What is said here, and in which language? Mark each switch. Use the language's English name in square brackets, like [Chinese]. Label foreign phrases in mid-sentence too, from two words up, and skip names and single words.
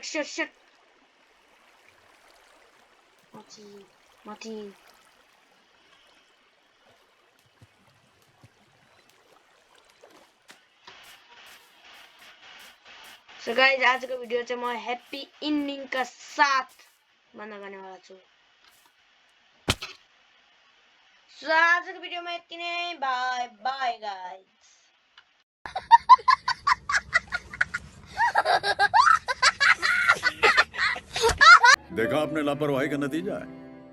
[Nepali] माथि [English] so guys [Nepali] आजको भिडियो चाहिँ म [English] happy ending [Nepali] का साथ बन्द गर्ने वाला छु सो आजको भिडियोमा यति नै [English] bye bye guys [Hindi] देखा आपने लापरवाही का नतीजा है।